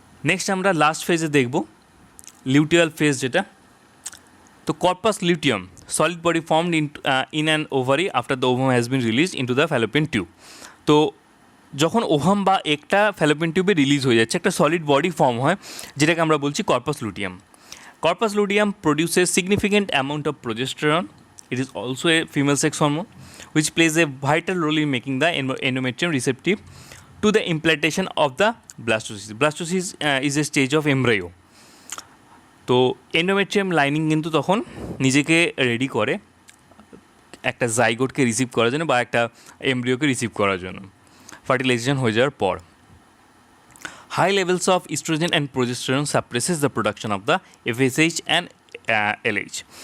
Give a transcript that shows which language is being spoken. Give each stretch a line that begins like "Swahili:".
Bangla: Next আমরা last ফেজে দেখব লিউটিয়াল ফেজ, যেটা তো
English: Corpus luteum, solid body formed in an ovary after the ovum has been release into the fallopian tube. তো
Bangla: যখন ovum বা একটা ফ্যালোপিয়ান টিউবে রিলিজ হয়ে যাচ্ছে একটা সলিড বডি ফর্ম হয়, যেটাকে আমরা বলছি corpus luteum.
English: Corpus luteum produces significant amount of progesterone. It is also a female sex hormone which plays a vital role in making the endometrium receptive to the implantation of the blastocyst. Blastocyst is a stage of embryo.
Bangla: তো endometrium lining কিন্তু তখন নিজেকে ready করে একটা জাইগোটকে receive করার জন্য বা একটা এমব্রিওকে রিসিভ করার জন্য ফার্টিলাইজেশন হয়ে যাওয়ার পর।
English: High levels of oestrogen and progesterone suppresses the production of the FSH and LH.